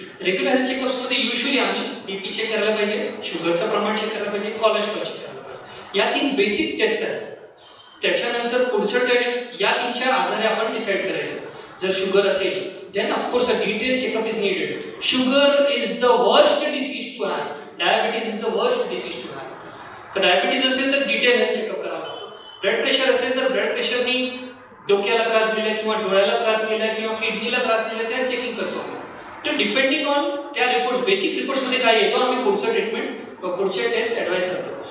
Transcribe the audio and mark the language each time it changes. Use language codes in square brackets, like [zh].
[mr] Regular health चेकअप्समध्ये usually आम्ही BP check करायला पाहिजे, शुगरचं प्रमाण चेक करायला पाहिजे, कोलेस्ट्रॉल चेक करायला पाहिजे. या 3 बेसिक टेस्ट आहेत. त्याच्यानंतर पुढचं टेस्ट या 3च्या आधारे आपण डिसाईड करायचं. जर शुगर असेल [en] then of course a detailed checkup is needed. Sugar is the worst disease to have. Diabetes is the worst disease to have. [mr] तर डायबिटीज असेल तर डिटेल हेल्थ चेकअप करावा लागतो. ब्लड प्रेशर असेल तर ब्लड प्रेशरनी डोक्याला त्रास दिला किंवा डोळ्याला त्रास दिला किंवा किडनीला त्रास दिला त्या चेकिंग करतो आम्ही. तर [en] depending on [mr] त्या रिपोर्ट, बेसिक रिपोर्ट्समध्ये काय येतो आम्ही पुढचं ट्रीटमेंट व पुढचे टेस्ट ॲडवाइस करतो.